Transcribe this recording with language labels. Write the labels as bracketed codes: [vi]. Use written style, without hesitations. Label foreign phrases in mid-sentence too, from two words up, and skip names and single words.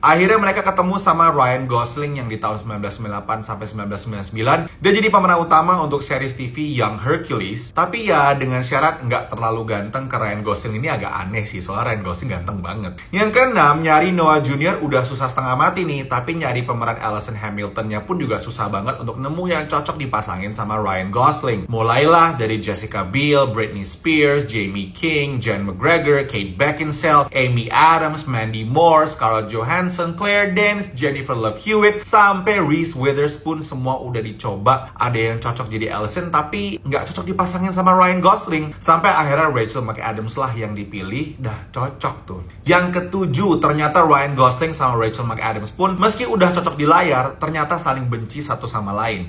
[id] Akhirnya mereka ketemu sama Ryan Gosling yang di tahun 1998 sampai 1999 dia jadi pemeran utama untuk series TV Young Hercules. Tapi ya dengan syarat nggak terlalu ganteng ke Ryan Gosling ini agak aneh sih, soalnya Ryan Gosling ganteng banget. Yang keenam, nyari Noah Jr. udah susah setengah mati nih, tapi nyari pemeran Alison Hamiltonnya pun juga susah banget untuk nemu yang cocok dipasangin sama Ryan Gosling. Mulailah dari Jessica Biel, Britney Spears, Jamie King, Jen McGregor, Kate Beckinsale, Amy Adams, Mandy Moore, Scarlett Johansson, Claire Danes, Jennifer Love Hewitt, sampai Reese Witherspoon semua udah dicoba. Ada yang cocok jadi Alison tapi nggak cocok dipasangin sama Ryan Gosling. Sampai akhirnya Rachel McAdams lah yang dipilih, dah cocok tuh. Yang ketujuh, ternyata Ryan Gosling sama Rachel McAdams pun meski udah cocok di layar, ternyata saling benci satu sama lain.